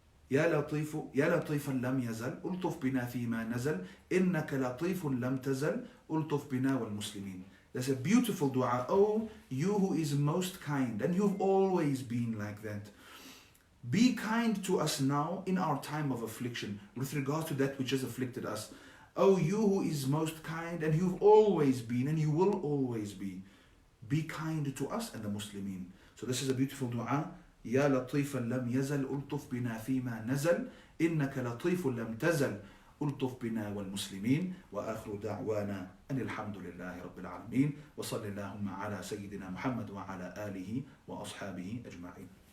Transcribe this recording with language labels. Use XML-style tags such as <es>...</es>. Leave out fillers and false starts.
<ar>يا لطيف لم يزل ألطف بنا فيما نزل إنك لطيف لم تزل ألطف بنا والمسلمين.</ar> <en>There's a beautiful dua. Oh, you who is most kind, and you've always been like that. Be kind to us now in our time of affliction with regards to that which has afflicted us. Oh, you who is most kind, and you've always been, and you will always be. Be kind to us and the Muslimin. So this is a beautiful dua.</en> <ar>يا لطيفا لم يزل ألطف بنا فيما نزل إنك لطيف لم تزل ألطف بنا والمسلمين وآخر دعوانا أن الحمد لله رب العالمين وصل اللهم على سيدنا محمد وعلى آله وأصحابه أجمعين.</ar>